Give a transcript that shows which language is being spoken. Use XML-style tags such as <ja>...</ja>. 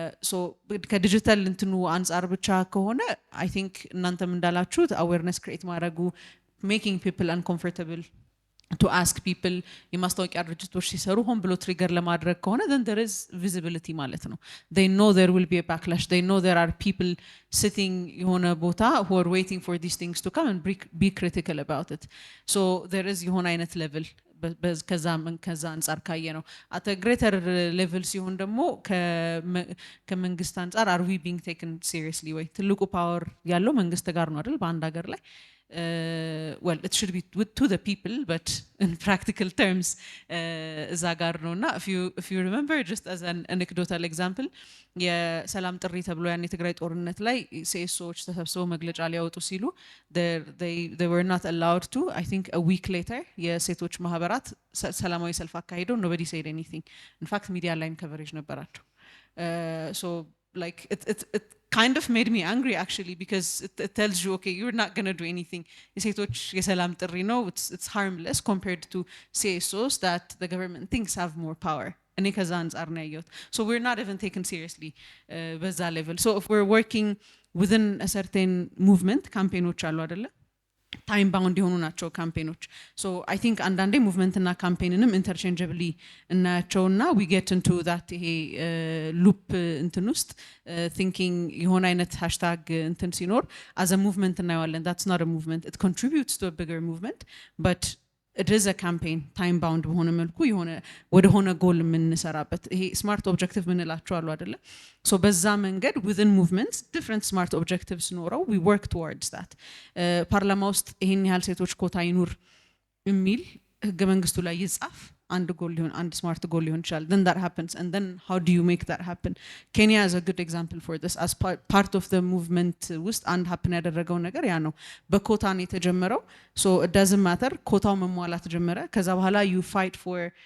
<am>so ከዲጂታል እንትኑ አንፃር ብቻ ከሆነ</am> <en>I think</en> <am>እናንተም እንዳላችሁት awareness create ማድረጉ</am> <en>making people uncomfortable to ask</en> <am>people የማስታወቂያ ድርጅቶች ሲሰሩ ሆን ብሎ ትሪገር ለማድረግ ከሆነ</am> <en>then there is visibility</en> <am>ማለት ነው.</am> <en>they know there will be a backlash, they know there are people sitting</en> <am>የሆነ ቦታ</am> <en>who are waiting for these things to come and be critical about it. so there is</en> <am>የሆነ አይነት level ከዛ አንፃር ካየ ነው.</am> <en>at a greater level ሲሆን ደግሞ</en> <am>ከመንግስት አንፃር</am> <en>are we being taken seriously</en> <am>ወይ ትልቁ ፓወር ያለው መንግስት ጋር ነው አይደል በአንድ ሀገር ላይ</am> <en>well it should be to the people but in practical terms እዛ ጋር ነውና if you remember just as an anecdotal example</en> <am>የሰላም ጥሪ ተብሎ ያን የትግራይ ጦርነት ላይ ሴሶች ተሰብስበው መግለጫ ሊያወጡ ሲሉ</am> <en>they were not allowed to. I think a week later</en> <am>የሴቶች ማህበራት ሰላማዊ ሰልፍ አካሂደው</am> <en>nobody said anything. in fact media</en> <am>ላይም</am> <en>coverage</en> <am>ነበራቸው.</am> <en>so like it kind of made me angry actually because it tells you okay you're not going to do anything.</en> <am>የሴቶች የሰላም ጥሪ ነው</am> <en>it's harmless compared to CSOs that the government thinks have more power.</en> <am>እኔ ከዛ አንፃር ነው ያየሁት.</am> <en>so we're not even taken seriously በዛ level. so if we're working within a certain movement</en> <am>ካምፔኖች አሉ አይደለ ታይም ባውንድ የሆኑ ናቸው ካምፔኖች. so I think አንዳንዴ ሙቭመንት እና ካምፔንንም ኢንተርቼንጀብሊ እናያቸውና</am> <en>we get into that</en> <am>ይሄ ሉፕ እንትን ውስጥ thinking የሆነ አይነት ሃሽታግ እንትን ሲኖር as a movement እናየዋለን.</am> <en>that's not a movement, it contributes to a bigger movement but it is a campaign time bound</en> <am>በሆነ መልኩ የሆነ ወደ ሆነ ጎል የምንሰራበት ይሄ ስማርት ኦብጀክቲቭ ምንላቸው አሉ</am> <en>አይደለ so በዛ መንገድ within movements different smart objectives ኖረው we work towards that.</en> <am>ፓርላማ ውስጥ ይሄን ያህል ሴቶች ኮታ ይኑር የሚል ህገ መንግስቱ ላይ ይጻፍ አንድ ጎል ሊሆን አንድ ስማርት ጎል ሊሆን ይችላል</am> <en>then that happens and then how do you make that happen Kenya is a good example for this as part of the movement ውስጥ አንድ happen ያደረገው ነገር ያ ነው</en> <am>በኮታ ነው የተጀመረው</am> <en>so it doesn't matter ኮታው መሟላት ጀመረ ከዛ በኋላ you fight for</en>